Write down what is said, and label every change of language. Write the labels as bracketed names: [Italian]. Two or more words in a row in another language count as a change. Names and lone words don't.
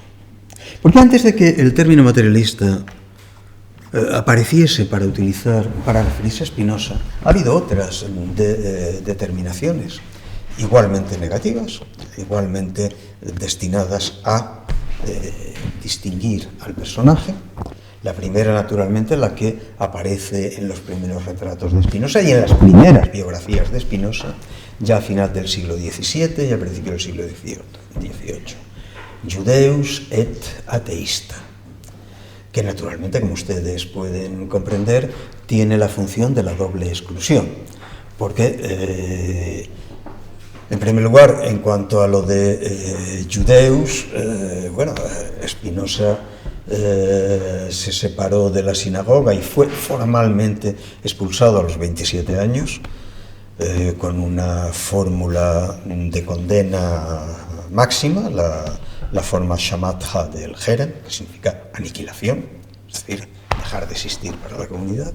[Spanish] Porque antes de que el término materialista apareciese para referirse a Spinoza, ha habido otras determinaciones igualmente negativas, igualmente destinadas a distinguir al personaje. La primera, naturalmente, la que aparece en los primeros retratos de Spinoza y en las primeras biografías de Spinoza, ya a final del siglo XVII y a principios del siglo XVIII. [Latin] Judeus et ateista, [Spanish] que naturalmente, como ustedes pueden comprender, tiene la función de la doble exclusión, porque En primer lugar, en cuanto a lo de Judeus, bueno, Spinoza se separó de la sinagoga y fue formalmente expulsado a los 27 años, con una fórmula de condena máxima, la forma shamatha del Jerem, que significa aniquilación, es decir, dejar de existir para la comunidad.